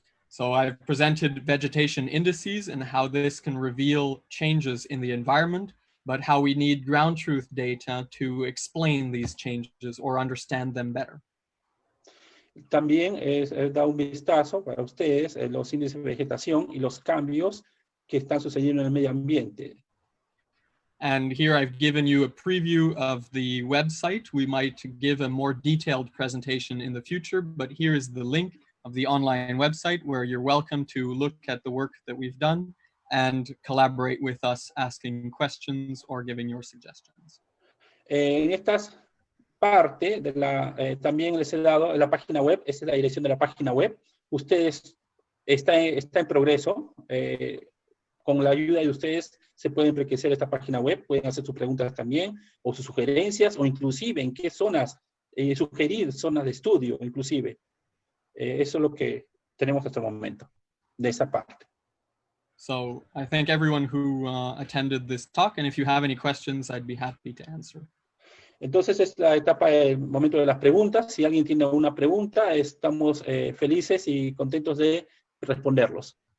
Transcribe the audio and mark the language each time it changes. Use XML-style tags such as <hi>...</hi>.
<en>So I've presented vegetation indices and how this can reveal changes in the environment, but how we need ground truth data to explain these changes or understand them better.</en> <es>También he dado un vistazo para ustedes en los índices de vegetación y los cambios que están sucediendo en el medio ambiente.</es> <en>And here I've given you a preview of the website. We might give a more detailed presentation in the future, but here is the link of the online website where you're welcome to look at the work that we've done and collaborate with us asking questions or giving your suggestions.</en> <es>En estas partes también les he dado la página web, esta es la dirección de la página web. Ustedes está en progreso. Con la ayuda de ustedes se puede enriquecer esta página web, pueden hacer sus preguntas también, o sus sugerencias, o inclusive en qué zonas, sugerir zonas de estudio, inclusive. Eso es lo que tenemos hasta el momento, de esa parte.</es> <en>So I thank everyone who attended this talk, and if you have any questions, I'd be happy to answer.</en> <es>Entonces es la etapa, el momento de las preguntas. Si alguien tiene una pregunta, estamos felices y contentos de responderlos.</es>